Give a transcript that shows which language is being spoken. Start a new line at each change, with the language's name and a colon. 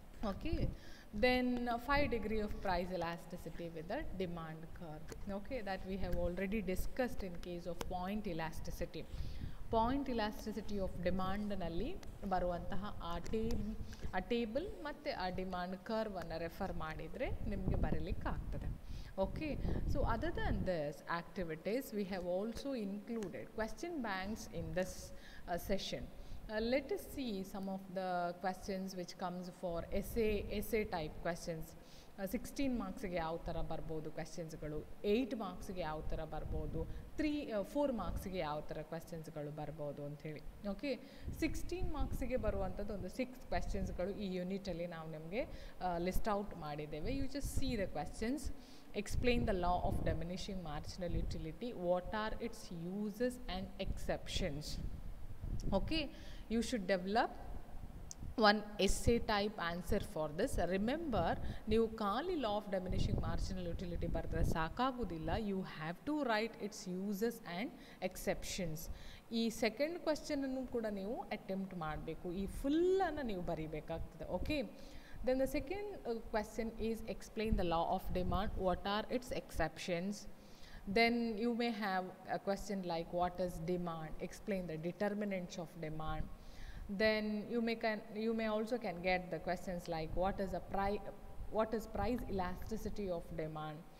English: Okay, then 5 degree of price elasticity with the demand curve. Okay, that we have already discussed in case of point elasticity.
Kannada: Point elasticity of demand ನಲ್ಲಿ ಬರುವಂತಹ ಆ table ಮತ್ತು ಆ demand curve ಅನ್ನು refer ಮಾಡಿದರೆ ನಿಮಗೆ ಬರಲಿಕ್ಕೆ ಆಗ್ತದೆ.
English: Okay, so other than this activities we have also included question banks in this session. Let us see some of the questions which comes for essay type questions.
Kannada: 16 ಮಾರ್ಕ್ಸ್ಗೆ ಯಾವ ಥರ ಬರ್ಬೋದು ಕ್ವೆಶ್ಚನ್ಸ್ಗಳು, 8 ಮಾರ್ಕ್ಸ್ಗೆ ಯಾವ ಥರ ಬರ್ಬೋದು, 4 ಮಾರ್ಕ್ಸ್ಗೆ ಯಾವ ಥರ ಕ್ವೆಶ್ಚನ್ಸ್ಗಳು ಬರ್ಬೋದು ಅಂಥೇಳಿ. ಓಕೆ, 16 ಮಾರ್ಕ್ಸಿಗೆ ಬರುವಂಥದ್ದು ಒಂದು 6 ಕ್ವೆಶ್ಚನ್ಸ್ಗಳು ಈ ಯೂನಿಟಲ್ಲಿ ನಾವು ನಿಮಗೆ ಲಿಸ್ಟ್ ಔಟ್ ಮಾಡಿದ್ದೇವೆ.
English: You just see the questions. Explain the law of diminishing marginal utility. What are its uses and exceptions? Okay, you should develop one essay type answer for this.
Kannada: Remember, ನೀವು ಖಾಲಿ law of diminishing marginal utility ಬರೆದ್ರೆ ಸಾಕಾಗೋದಿಲ್ಲ.
English: You have to write its uses and exceptions.
Kannada: ಈ second ಕ್ವೆಶ್ಚನನ್ನು ಕೂಡ ನೀವು attempt ಮಾಡಬೇಕು. ಈ ಫುಲ್ಲನ್ನು ನೀವು ಬರೀಬೇಕಾಗ್ತದೆ.
English: Okay, then the second question is explain the law of demand. What are its exceptions? Then you may have a question like what is demand? Explain the determinants of demand. Then you may also can get the questions like what is price elasticity of demand?